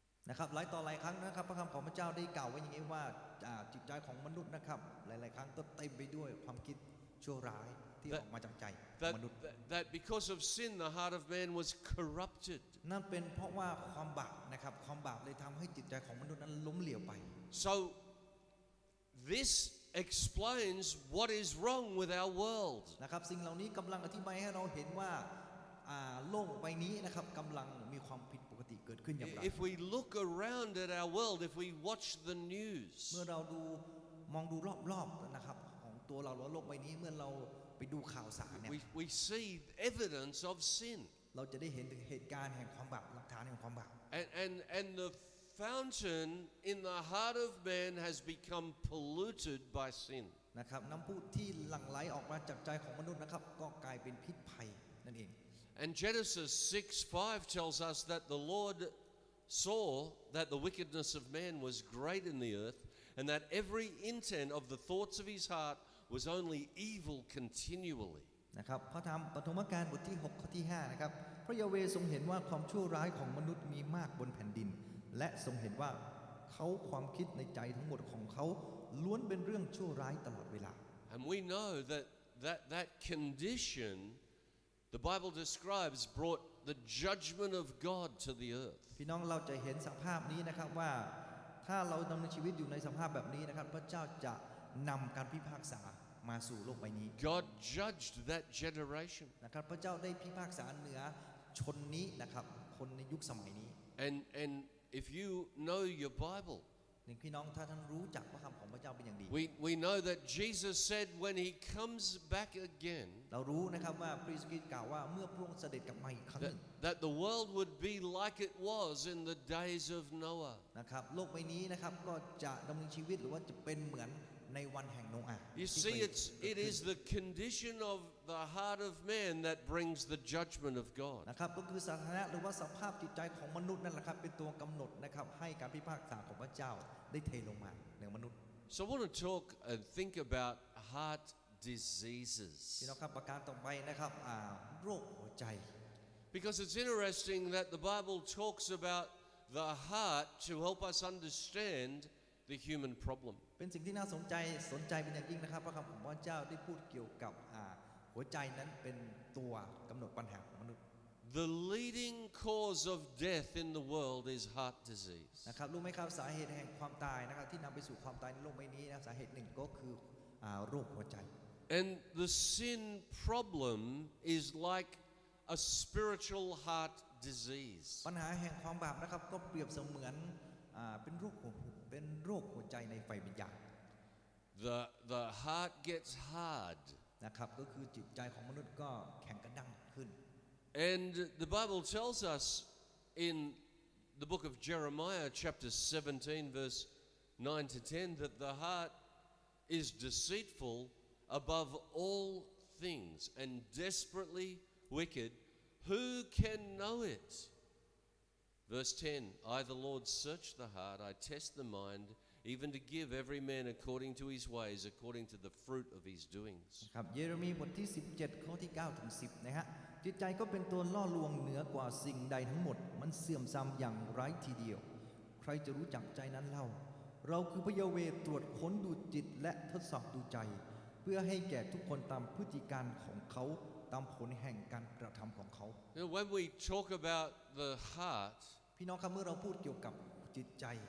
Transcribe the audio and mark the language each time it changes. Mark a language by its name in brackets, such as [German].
[Thai] นะครับหลายต่อหลายครั้งนะครับพระคำของพระเจ้าได้กล่าวไว้อย่างนี้ว่าจิตใจของมนุษย์นะครับหลายๆครั้งก็เต็มไปด้วยความคิดชั่วร้ายที่ออกมาจากใจของมนุษย์ [English] That because of sin, the heart of man was corrupted. [Thai] นั่นเป็นเพราะว่าความบาปนะครับความบาปเลยทำให้จิตใจของมนุษย์นั้นล้มเหลวไป [English] So this explains what is wrong with our world. [Thai] นะครับสิ่งเหล่านี้กำลังอธิบายให้เราเห็นว่าโลกใบนี้นะครับกำลังมีความผิดปกติเกิดขึ้นอย่างไร [English] If we look around at our world, if we watch the news, [Thai] เมื่อเรามองดูรอบๆนะครับของตัวเราโลกใบนี้เมื่อเราไปดูข่าวสารเนี่ย [English] we see evidence of sin. [Thai] เราจะได้เห็นถึงเหตุการณ์แห่งความบาปหลักฐานแห่งความบาป [English] And the fountain in the heart of man has become polluted by sin. [Thai] นะครับน้ำพุที่หลั่งไหลออกมาจากใจของมนุษย์นะครับก็กลายเป็นพิษภัยนั่นเอง [English] And Genesis 6:5 tells us that the Lord saw that the wickedness of man was great in the earth, and that every intent of the thoughts of his heart was only evil continually. [Thai] นะครับพระธรรมปฐมกาลบทที่6ข้อที่5นะครับพระยาเวห์ทรงเห็นว่าความชั่วร้ายของมนุษย์มีมากบนแผ่นดิน และทรงเห็นว่าเขาความคิดในใจทั้งหมดของเขาล้วนเป็นเรื่องชั่วร้ายตลอดเวลา [English] And we know that condition, the Bible describes, brought the judgment of God to the earth. [Thai] พี่น้องเราจะเห็นสภาพนี้นะครับว่าถ้าเราดำเนินชีวิตอยู่ในสภาพแบบนี้นะครับพระเจ้าจะนำการพิพากษามาสู่โลกใบนี้ [English] God judged that generation. [Thai] นะครับพระเจ้าได้พิพากษาเหนือชนนี้นะครับคนในยุคสมัยนี้ [English] And if you know your Bible, [Thai] นี่พี่น้องถ้าท่านรู้จักพระคำของพระเจ้าเป็นอย่างดี [English] we know that Jesus said when he comes back again, [Thai] เรารู้นะครับว่าพระเยซูคริสต์กล่าวว่าเมื่อพระองค์เสด็จกลับมาอีกครั้งหนึ่ง [English] that the world would be like it was in the days of Noah. [Thai] นะครับโลกใบนี้นะครับก็จะดำเนินชีวิตหรือว่าจะเป็นเหมือนในวันแห่งโนอาห์ [English] You see, it is the condition of the heart of man that brings the judgment of God. [Thai] นะครับก็คือสถานะหรือว่าสภาพจิตใจของมนุษย์นั่นแหละครับเป็นตัวกำหนดนะครับให้การพิพากษาของพระเจ้าได้เทลงมาเหนือมนุษย์ [English] So I want to talk and think about heart diseases. [Thai] พี่น้องครับประการต่อไปนะครับโรคหัวใจ [English] Because it's interesting that the Bible talks about the heart to help us understand the human problem. [Thai] เป็นสิ่งที่น่าสนใจเป็นอย่างยิ่งนะครับพระคำของพระเจ้าได้พูดเกี่ยวกับหัวใจนั้นเป็นตัวกำหนดปัญหาของมนุษย์ [English] The leading cause of death in the world is heart disease. [Thai] นะครับรู้ไหมครับสาเหตุแห่งความตายนะครับที่นำไปสู่ความตายในโลกใบนี้นะสาเหตุหนึ่งก็คือโรคหัวใจ [English] And the sin problem is like a spiritual heart disease. [Thai] ปัญหาแห่งความบาปนะครับก็เปรียบเสมือนเป็นโรคหัวใจในไฟวิญญาณ [English] The heart gets hard. [Thai] นะครับก็คือจิตใจของมนุษย์ก็แข็งกระด้างขึ้น [English] And the Bible tells us in the book of Jeremiah chapter 17 verse 9 to 10 that the heart is deceitful above all things and desperately wicked. Who can know it? Verse 10, I the Lord search the heart, I test the mind, even to give every man according to his ways, according to the fruit of his doings. [Thai] ครับเยเรมีบทที่17ข้อที่9ถึง10นะฮะจิตใจก็เป็นตัวล่อลวงเหนือกว่าสิ่งใดทั้งหมดมันเสื่อมทรามอย่างไร้ทีเดียวใครจะรู้จักใจนั้นเล่าเราคือพระยาเวห์ตรวจค้นดูจิตและทดสอบดูใจเพื่อให้แก่ทุกคนตามพฤติการของเขาตามผลแห่งการกระทำของเขา [English] When we talk about the heart, [Thai] พี่น้องครับเมื่อเราพูดเกี่ยวกับจิตใจ